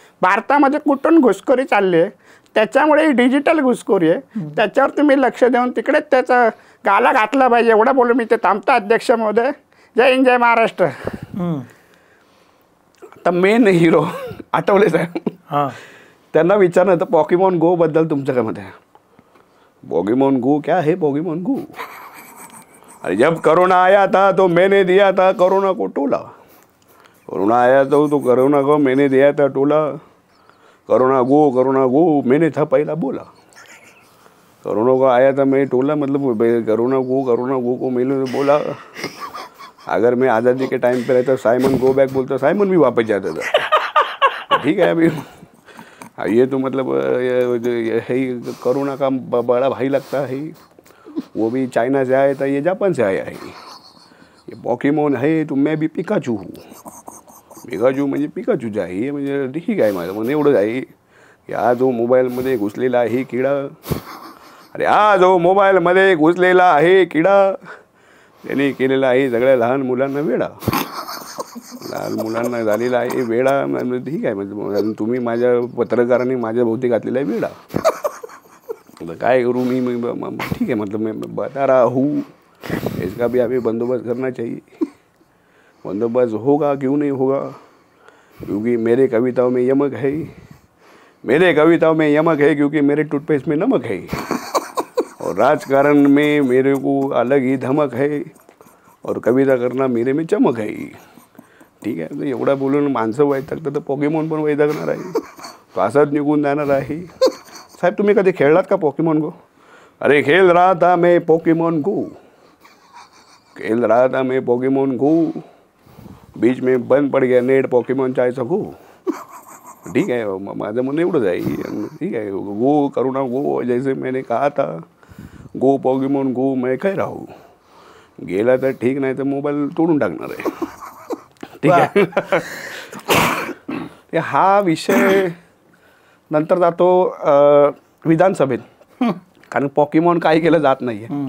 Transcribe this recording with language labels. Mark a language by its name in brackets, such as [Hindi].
[Marathi] भारतामध्ये कुठून घुसखोरी चालली आहे, त्याच्यामुळे ही डिजिटल घुसखोरी आहे, त्याच्यावर तुम्ही लक्ष देऊन तिकडेच त्याचा गाला घातला पाहिजे. एवढं बोलून मी ते थांबतो अध्यक्ष महोदय. जय हिंद, जय महाराष्ट्र. आता मेन हिरो आठवले साहेब, त्यांना विचारलं तर पॉकीमॉन गो बद्दल तुमचं काय मत आहे? [Hindi] पॉकीमॉन गो क्या है पॉकीमॉन गो? अरे जब कोरोना आया था तो मैंने दिया था कोरोना को टोला. कोरोना आया तो कोरोना को मैंने दिया था टोला. कोरोना गो मैंने था पहला बोला. कोरोना को आया था मैं टोला, मतलब कोरोना गो को मैंने बोला. अगर मैं आज़ादी के टाइम पे रहता साइमन गो बैक बोलता, साइमन भी वापस जाता था. ठीक है, अभी ये तो मतलब है कोरोना का बड़ा भाई लगता है. वो भी चाइना से आया था, ये जापान से आया है. ये पॉकीमॉन है तो मैं भी पिकाचू हूँ. [Marathi] पिकाचू म्हणजे पिकाचूच आहे, म्हणजे ठीक आहे. माझं म्हणणं एवढंच आहे की हा जो मोबाईलमध्ये घुसलेला आहे किडा, अरे हा जो मोबाईलमध्ये घुसलेला आहे किडा त्यांनी केलेला आहे सगळ्या लहान मुलांना वेडा. लहान मुलांना झालेला आहे वेडा. ठीक आहे, म्हणजे तुम्ही माझ्या पत्रकारांनी माझ्या भोवती घातलेला आहे वेडा. काय करूँ मी? [Hindi] ठीक है, मतलब मैं बता रहा हूँ, इसका भी हमें बंदोबस्त करना चाहिए. बंदोबस्त होगा, क्यों नहीं होगा? क्योंकि मेरे कविताओं में यमक है. मेरे कविताओं में यमक है क्योंकि मेरे टूथपेस्ट में नमक है. और राजकारण में मेरे को अलग ही धमक है और कविता करना मेरे में चमक है. [Marathi] ठीक आहे, तर एवढा बोलून माणसं वैतागतात तर पॉकीमॉन पण वैतागणार आहे, तो असाच निघून जाणार आहे. साहेब तुम्ही कधी खेळलात का पॉकीमॉन गो? [Hindi] अरे खेल रहा था मैं पॉकीमॉन गो, खेल रहा था मैं पॉकीमॉन गो, बीच में बंद पड़ गया नेट पॉकीमॉन चायचा गो. [Marathi] ठीक आहे, माझं म्हणणं एवढंच आहे. ठीक आहे, गो करुणा गो, [Hindi] जैसे मैंने कहा था गो पॉकीमॉन गो, मैं कह रहा हूँ. [Marathi] गेला तर ठीक, नाही तर मोबाईल तोडून टाकणार आहे. ठीक आहे. हा विषय नंतर जातो विधानसभेत, कारण पॉकीमॉन काही केलं जात नाहीये.